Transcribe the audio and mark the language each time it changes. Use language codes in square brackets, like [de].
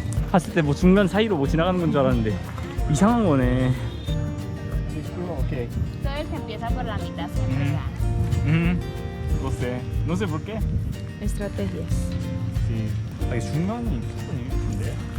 [ko] 봤을 때 뭐 중간 사이로 뭐 지나가는 건 줄 알았는데 이상한 거네. [en] 오케이. [es] Todo el que empieza por la mitad siempre gana. No sé. No sé por qué. Estrategias. Sí. [ko] 아, 이게 중간이 무조건 이쁜데.